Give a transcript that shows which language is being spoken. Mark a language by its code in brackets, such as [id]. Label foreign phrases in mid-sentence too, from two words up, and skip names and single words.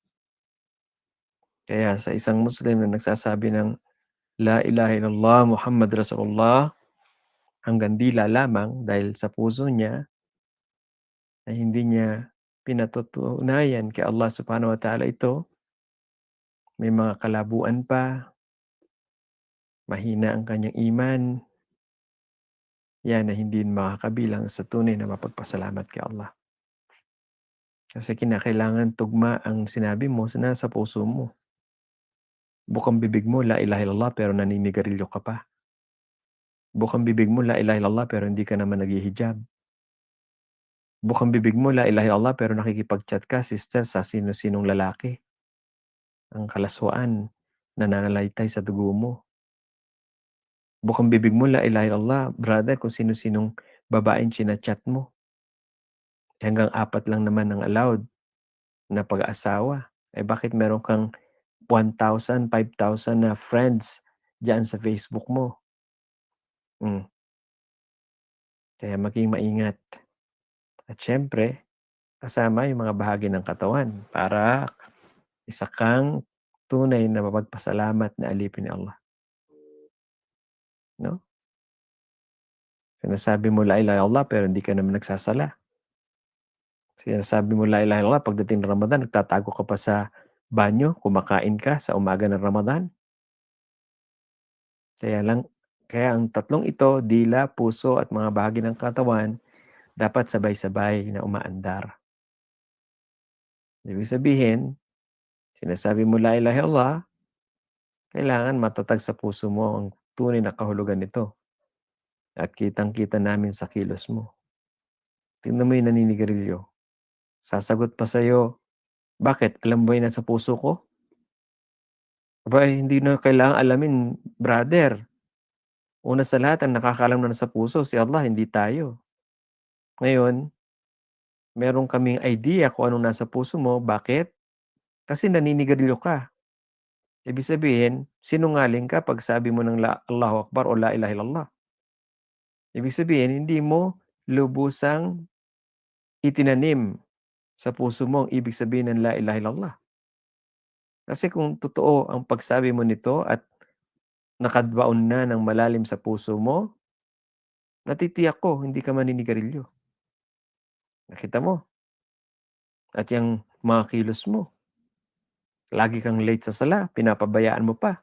[tl] Kaya sa isang Muslim na nagsasabi ng [ar] لا إله إلا الله محمد رسول الله [tl] hanggang dila lamang dahil sa puso niya ay hindi niya pinatutunayan kay [ar] الله سبحانه وتعالى [tl] ito, may mga kalabuan pa, mahina ang kanyang iman, yan ay hindi makakabilang sa tunay na mapagpasalamat kay Allah. Kasi kinakailangan tugma ang sinabi mo sa nasa puso mo. Bukang bibig mo, [ar] لا إله إلا الله, [tl] pero naninigarilyo ka pa. Bukang bibig mo, [ar] لا إله إلا الله, [tl] pero hindi ka naman naghihijab. Bukang bibig mo, [ar] لا إله إلا الله, [tl] pero nakikipag-chat ka, sister, sa sino-sinong lalaki. Ang kalaswaan, nananalaytay sa dugo mo. Bukang bibig mo, [ar] لا إله إلا الله, [tl] brother, kung sino-sinong babaeng chinachat mo. Hanggang 4 lang naman ang allowed na pag-aasawa. Eh bakit meron kang 1,000, 5,000 na friends diyan sa Facebook mo? Hmm, kaya maging maingat. At siyempre, kasama yung mga bahagi ng katawan para isa kang tunay na mapagpasalamat na alipin ni Allah, 'no? Sinasabi mo [ar] لا إله إلا الله [tl] pero hindi ka naman nagsasala. Sinasabi mo [ar] لا إله إلا الله [tl] pagdating ng Ramadan nagtatago ka pa sa banyo, kumakain ka sa umaga ng Ramadan. Kaya lang kaya ang tatlong ito, dila, puso at mga bahagi ng katawan dapat sabay-sabay na umaandar. Ibig sabihin, sinasabi mo [ar] لا إله إلا الله, [tl] kailangan matatag sa puso mo ang tunay na kahulugan nito at kitang-kita namin sa kilos mo. Tingnan mo yung naninigarilyo, sasagot pa sa'yo, "Bakit, alam mo ba yung nasa puso ko?" Aba, eh, hindi na kailangang alamin brother. Una sa lahat ang nakakaalam na nasa puso si Allah, hindi tayo. Ngayon, meron kaming idea kung anong nasa puso mo, bakit? Kasi naninigarilyo ka. Ibig sabihin, sinungaling ka 'pag sabi mo ng [ar] الله أكبر [tl] o [ar] لا إله إلا الله. [tl] Ibig sabihin, hindi mo lubusang itinanim sa puso mo ang ibig sabihin ng [ar] لا إله إلا الله. [tl] Kasi kung totoo ang pagsabi mo nito at nakadbaon na ng malalim sa puso mo, natitiyak ko hindi ka maninigarilyo. Nakita mo? At yang mga kilos mo, lagi kang late sa sala, pinapabayaan mo pa.